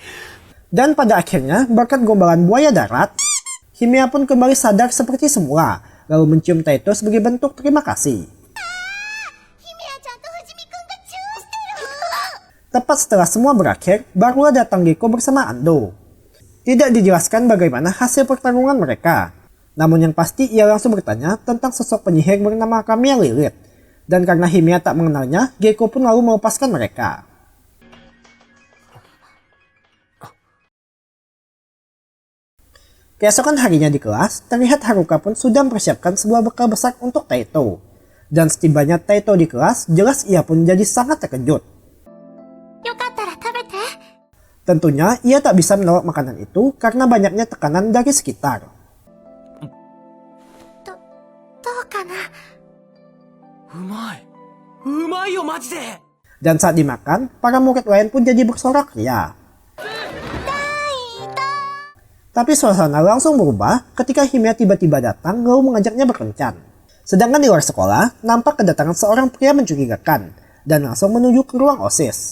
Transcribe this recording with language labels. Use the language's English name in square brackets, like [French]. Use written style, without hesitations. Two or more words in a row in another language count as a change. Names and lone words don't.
[Indonesian] Dan pada akhirnya, berkat gombalan buaya darat, Himea pun kembali sadar seperti semula lalu mencium Taito sebagai bentuk terima kasih. [Japanese] 姫谷ちゃんと藤見くんがチューしてる。 [Indonesian] Tepat setelah semua berakhir, barulah datang Gekko bersama Ando. Tidak dijelaskan bagaimana hasil pertarungan mereka. Namun yang pasti ia langsung bertanya tentang sosok penyihir bernama Kamiya Lilith. Dan karena Himiya tak mengenalnya, Gekko pun lalu melepaskan mereka. Keesokan harinya di kelas, terlihat Haruka pun sudah mempersiapkan sebuah bekal besar untuk Taito. Dan setibanya Taito di kelas, jelas ia pun jadi sangat terkejut. [Japanese] よかったら食べて。 [Indonesian] Tentunya ia tak bisa menolak makanan itu karena banyaknya tekanan dari sekitar. [Japanese] どうかな。うまい。うまいよ、マジで。 [Indonesian] Dan saat dimakan, para murid lain pun jadi bersorak ria. Tapi suasana langsung berubah ketika Himiya tiba-tiba datang lalu mengajaknya berkencan. Sedangkan di luar sekolah, nampak kedatangan seorang pria mencurigakan dan langsung menuju ke ruang OSIS.